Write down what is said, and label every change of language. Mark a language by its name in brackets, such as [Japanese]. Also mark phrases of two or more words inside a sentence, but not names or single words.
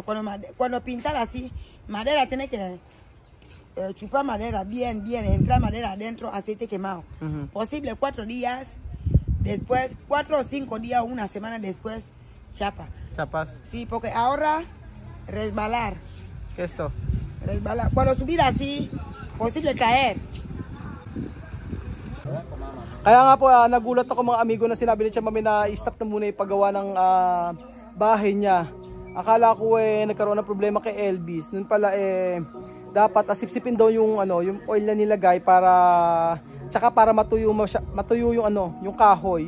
[Spanish] Cuando pintar así, madera tiene que chupar madera bien, entrar madera adentro, aceite quemado. Posible 4 días, después 4 o 5 días, una semana después, chapa. Chapas. Sí, porque ahora resbalar. ¿Qué es esto? Resbalar. Cuando subir así, posible caer. [Filipino] Kaya nga po, nagulat ako mga amigo na sinabi ni Chamame na i-stop na muna yung paggawa ng bahay niya. Akala ko nagkaroon ng problema kay Elvis. Nun pala dapat asipsipin daw yung yung oil na nilagay para tsaka para matuyo yung yung kahoy.